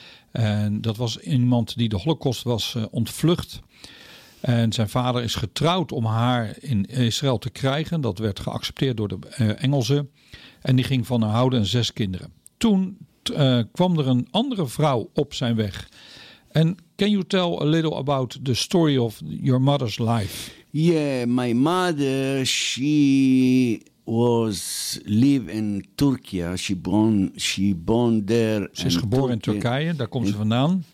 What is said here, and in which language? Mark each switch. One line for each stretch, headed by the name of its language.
Dutch: En dat was iemand die de Holocaust was ontvlucht. En zijn vader is getrouwd om haar in Israël te krijgen. Dat werd geaccepteerd door de Engelsen. En die ging van haar houden en 6 kinderen. Toen kwam er een andere vrouw op zijn weg.
English: En can you tell a little about the story of your mother's life? Yeah, my mother, she was live in Turkey. She born there.
Dutch: Ze is geboren in Turkije, daar komt ze vandaan.